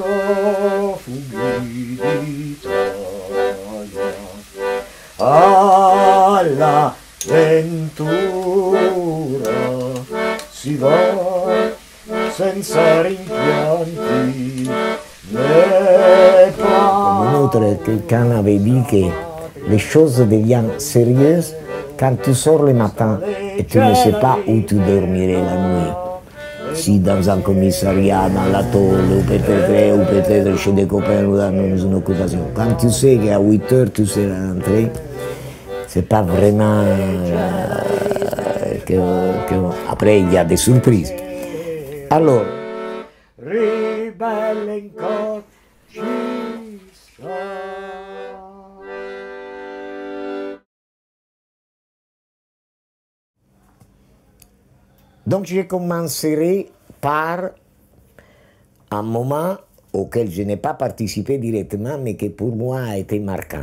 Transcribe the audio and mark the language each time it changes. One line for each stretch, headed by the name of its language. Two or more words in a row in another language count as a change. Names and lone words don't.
Italian: profughi d'Italia, alla ventura si va senza rimpianti né
French: Un autre quelqu'un avait dit que les choses deviennent sérieuses quand tu sors le matin et tu ne sais pas où tu dormirais la nuit. Si dans un commissariat, dans la tôle, ou peut-être chez des copains ou dans une occupation. Quand tu sais qu'à 8 heures tu seras rentré, c'est pas vraiment après il y a des surprises. Alors,
Italian: ribelle in cor ci sta.
French: donc je commencerai par un moment auquel je n'ai pas participé directement, mais qui pour moi a été marquant.